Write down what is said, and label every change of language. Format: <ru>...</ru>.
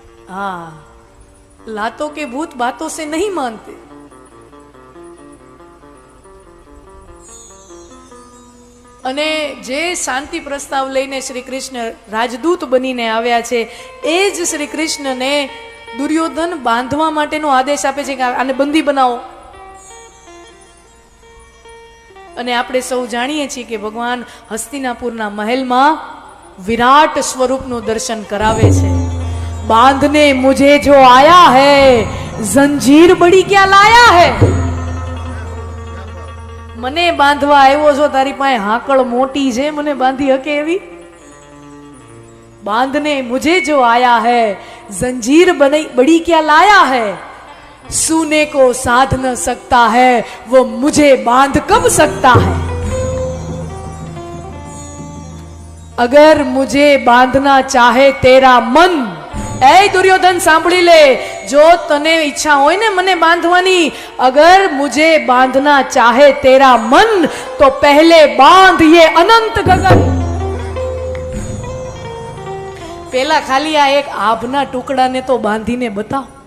<hi>हाँ, लातों के भूत बातों से नहीं मानते.</hi> <gu>અને જે શાંતિ પ્રસ્તાવ લઈને શ્રી કૃષ્ણ રાજદૂત બનીને આવ્યા છે, એ જ શ્રી કૃષ્ણને દુર્યોધન બાંધવા માટેનો આદેશ આપે છે કે આને બંદી બનાવો. અને આપણે સૌ જાણીએ છીએ કે ભગવાન હસ્તિનાપુરના મહેલમાં વિરાટ સ્વરૂપનું દર્શન કરાવે છે.</gu> <hi>बांधने मुझे जो आया है, जंजीर बड़ी क्या लाया है.</hi> <gu>મને બાંધવા આવ્યો છો, તારી પાસે હાકળ મોટી છે, મને બાંધી હકે એવી?</gu> <hi>बांधने मुझे जो आया है, जंजीर बड़ी क्या लाया है. सूने को साध न सकता है, वो मुझे बांध कब सकता है. अगर मुझे बांधना चाहे तेरा मन, ए दुर्योधन</hi> <gu>सांभળી લે, જો તને ઈચ્છા હોય ને મને બાંધવાની,</gu> <hi>અગર મુझे बांधना चाहे तेरा मन, तो पहले बांध ये अनंत गगन.</hi> <gu>પેલા ખાલી આ એક આભના ટુકડાને તો બાંધીને બતાવ.</gu>